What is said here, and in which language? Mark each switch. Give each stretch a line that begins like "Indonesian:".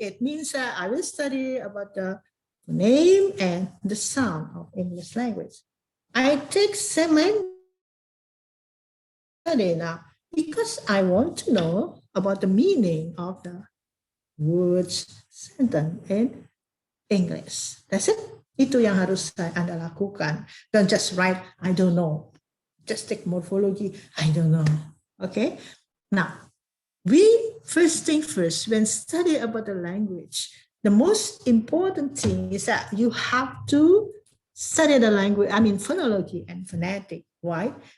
English: It means that I will study about the name and the sound of English language. I take semantics now because I want to know about the meaning of the words sentence in English. That's it.
Indonesian: Itu yang harus Anda lakukan.
English: Don't just write, I don't know. Just take morphology, I don't know. Okay. Now, first thing first, when study about the language, the most important thing is that you have to study the language, phonology and phonetic. Why?